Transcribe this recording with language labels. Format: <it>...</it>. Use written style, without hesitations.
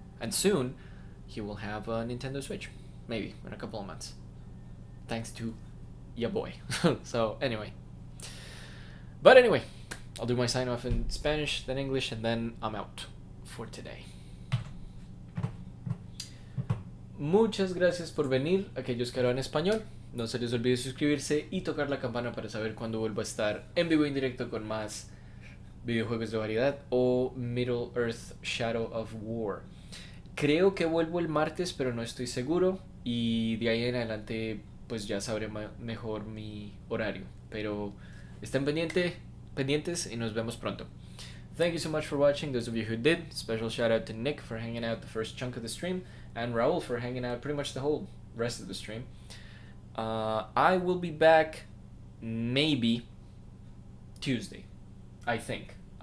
<en>And soon, he will have a Nintendo Switch. Maybe, in a couple of months. Thanks to ya boy. So, anyway. But anyway, I'll do my sign off in Spanish, then English, and then I'm out for today.</en> <es>Muchas gracias por venir, aquellos que hablan español. No se les olvide suscribirse y tocar la campana para saber cuando vuelvo a estar en vivo y en directo con más videojuegos de variedad o Middle Earth Shadow of War. Creo que vuelvo el martes, pero no estoy seguro. Y de ahí en adelante, pues ya sabré mejor mi horario. Pero estén pendientes y nos vemos pronto.</es> <en>Thank you so much for watching, those of you who did. Special shout out to Nick for hanging out the first chunk of the stream, and Raul for hanging out pretty much the whole rest of the stream. I will be back maybe Tuesday, I think.</en>